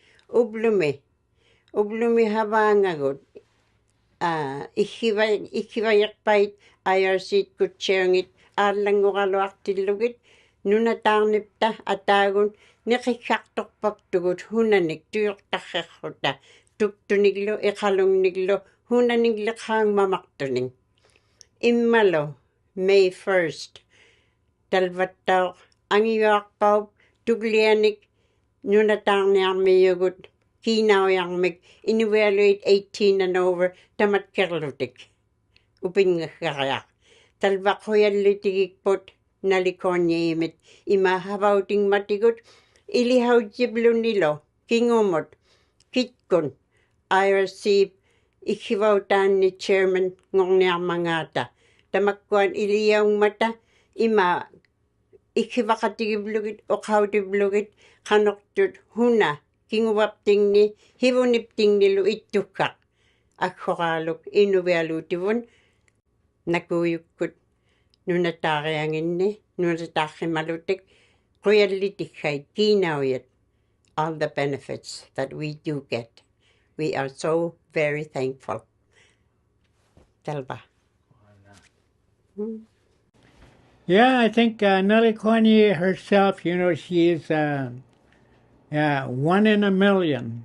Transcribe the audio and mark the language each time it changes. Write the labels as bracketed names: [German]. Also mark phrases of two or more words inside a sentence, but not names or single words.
[Western Canadian Inuktitut] Ublumi havaangagut, ikkivayiqpait, IRC kutseungit, aallanguraluartillugit, nunataarnipta ataagun, Niqikkartorpaktugut hunanik tuyortarrerruta tuktuniglu iqalungniglu hunanikliqaangmamartuning. Immalo May 1st talvattauq angiuarpaup tuglianik nunataarniarmiyugut kiinaujarmik Inuvialuit [English] 18 and over [Western Canadian Inuktitut] tamatkerlutik upingaggariaq talvaquyallitigikput Nellie Cournoyea ima havautingmatigut ilihautjiblunilo kingumut kitkun IRC ikkivautaanni chairman ngorniarmangaata tamakkuan iliyaungmata ima ikkivaqatigiblugit oqautiblugit qanortut huna kinguvaptingni hivuniptingnilu ittukkaq akkoraaluk Inuvialuutivun nakuyukkut nunataarianginni nunataarrimalutik quyallitikkhait kiinauyat [English] all the benefits that we do get. We are so very thankful. Telba. Yeah, I think Nellie Cournoyea herself, she is 1 in a million.